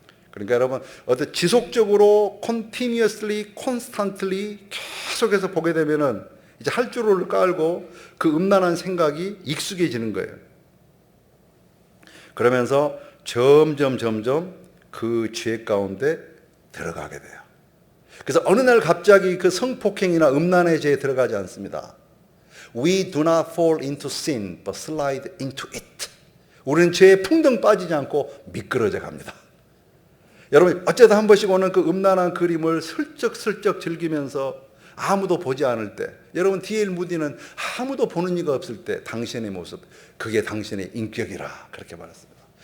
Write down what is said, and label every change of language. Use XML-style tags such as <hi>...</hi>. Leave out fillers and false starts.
<ko>그러니까 여러분, 어떤 지속적으로</ko> <en>continuously, constantly</en> <ko>계속해서 보게 되면은 이제 할줄을 깔고 그 음란한 생각이 익숙해지는 거예요. 그러면서 점점 그 죄 가운데 들어가게 돼요. 그래서 어느 날 갑자기 그 성폭행이나 음란의 죄에 들어가지 않습니다.</ko> <en>We do not fall into sin, but slide into it.</en> <ko>우리는 죄에 풍덩 빠지지 않고 미끄러져 갑니다. 여러분, 어쩌다 한 번씩 오는 그 음란한 그림을 슬쩍슬쩍 즐기면서 아무도 보지 않을 때, 여러분, D.L. 무디는 아무도 보는 이가 없을 때 당신의 모습, 그게 당신의 인격이라 그렇게 말했습니다.</ko>